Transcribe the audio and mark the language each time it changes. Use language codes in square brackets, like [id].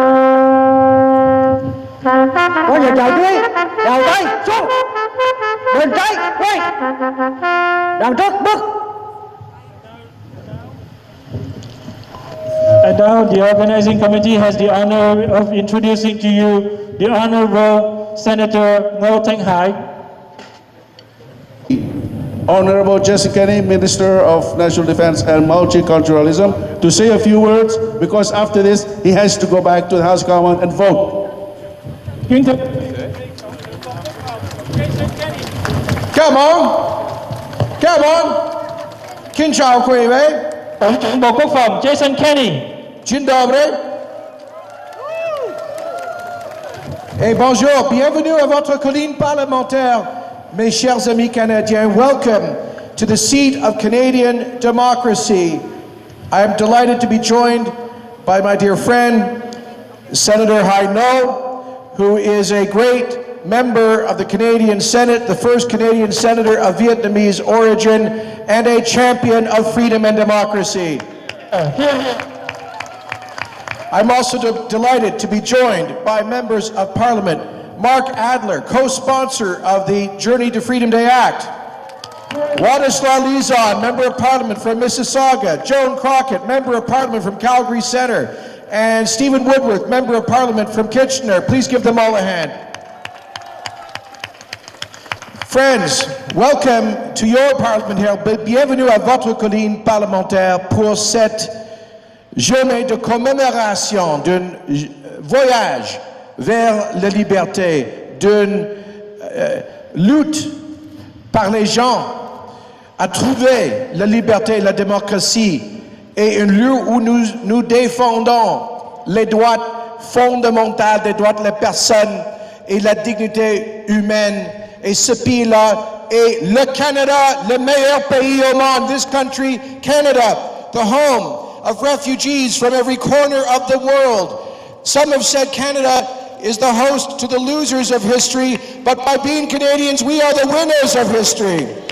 [vi] Có giờ chào quý, chào tay xuống, bên trái quay, đằng trước bước. [en] And now the organizing committee has the honor of introducing to you the Honorable Senator Ngô Thanh Hải. Honorable Jessica Ky, Minister of National Defense and Multiculturalism, to say a few words, because after this he has to go back to the House of Commons and vote. Come on. [vi] Kính chào quý vị. Tổng trưởng Bộ Quốc phòng Jason Kenney. [pl] Dzień dobry. [fr] Et bonjour, bienvenue à votre colline parlementaire, mes chers amis canadiens. [en] Welcome to the seat of Canadian democracy. I am delighted to be joined by my dear friend, Senator Hai No, who is a great member of the Canadian Senate, the first Canadian senator of Vietnamese origin, and a champion of freedom and democracy. I'm also delighted to be joined by members of Parliament, Mark Adler, co-sponsor of the Journey to Freedom Day Act, Władysław Lizon, Member of Parliament from Mississauga, Joan Crockett, Member of Parliament from Calgary Centre, and Stephen Woodworth, Member of Parliament from Kitchener. Please give them all a hand. Friends, welcome to your Parliament here. [fr] Bienvenue à votre colline parlementaire pour cette journée de commémoration d'un voyage vers la liberté, d'une lutte par les gens à trouver la liberté et la démocratie, et un lieu où nous défendons les droits fondamentaux des droits des personnes et la dignité humaine. Et ce pays-là est le Canada, le meilleur pays au monde. [en] This country, Canada, the home of refugees from every corner of the world. Some have said Canada is the host to the losers of history, but by being Canadians, we are the winners of history.